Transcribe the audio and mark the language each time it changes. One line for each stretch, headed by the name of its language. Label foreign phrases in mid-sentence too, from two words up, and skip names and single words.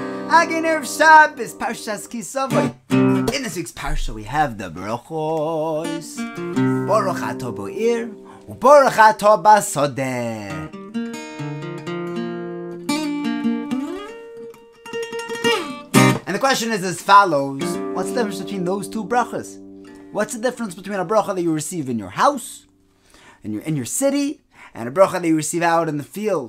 English: Again,
Hebrew: ערב שבת, פרשת כי תבוא.
English: In this week's Parsha, we have the Brachos.
Hebrew: ברוך אתה בעיר, וברוך אתה בשדה.
English: And the question is as follows. What's the difference between those two brachas? What's the difference between a bracha that you receive in your house, in your city, and a bracha that you receive out in the field?